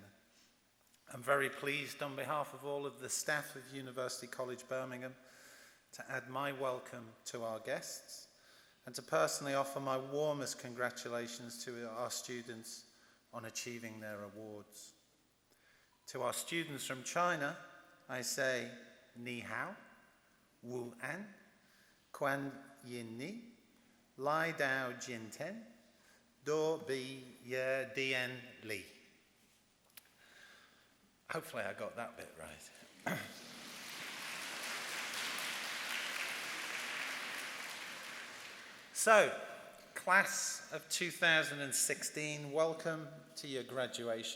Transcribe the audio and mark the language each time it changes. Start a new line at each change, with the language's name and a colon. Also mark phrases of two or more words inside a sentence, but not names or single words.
English: I'm very pleased on behalf of all of the staff of University College Birmingham to add my welcome to our guests and to personally offer my warmest congratulations to our students on achieving their awards. To our students from China, I say
Chinese: 你好，午安，欢迎你，来到金腾, 的毕业典礼.
English: Hopefully I got that bit right. So, class of 2016, welcome to your graduation.